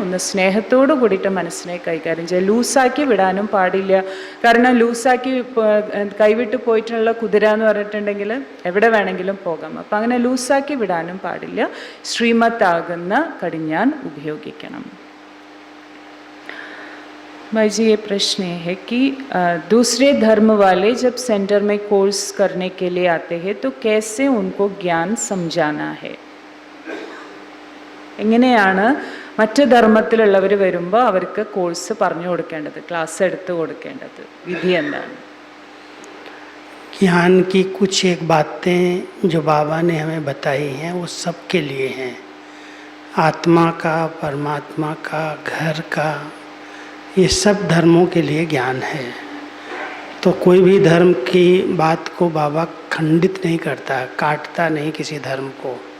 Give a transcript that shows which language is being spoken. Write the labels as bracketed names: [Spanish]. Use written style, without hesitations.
[Malayalam] ഒന്ന് സ്നേഹത്തോടു കൂടിയിട്ട് മനസ്സിനെ കൈകാര്യം ചെയ്യുക. ലൂസാക്കി വിടാനും പാടില്ല. കാരണം ലൂസാക്കി കൈവിട്ട് പോയിട്ടുള്ള കുതിര എന്ന് പറഞ്ഞിട്ടുണ്ടെങ്കിൽ എവിടെ വേണമെങ്കിലും പോകാം. അപ്പം അങ്ങനെ ലൂസാക്കി വിടാനും പാടില്ല. ശ്രീമത്താകുന്ന കടിഞ്ഞാൻ ഉപയോഗിക്കണം. [Hindi] भाई जी ये प्रश्न है कि दूसरे धर्म वाले जब सेंटर में कोर्स करने के लिए आते हैं तो कैसे उनको ज्ञान समझाना है? [Malayalam] എങ്ങനെയാണ് മറ്റ് ധർമ്മത്തിലുള്ളവർ വരുമ്പോൾ അവർക്ക് കോഴ്സ് പറഞ്ഞു കൊടുക്കേണ്ടത്, ക്ലാസ് എടുത്ത് കൊടുക്കേണ്ടത്, വിധി എന്താണ്? [Hindi] ज्ञान की कुछ एक बातें जो बाबा ने हमें बताई हैं वो सबके लिए हैं। आत्मा का, परमात्मा का, घर का, ये सब धर्मों के लिए ज्ञान है। तो कोई भी धर्म की बात को बाबा खंडित नहीं करता, काटता नहीं किसी धर्म को।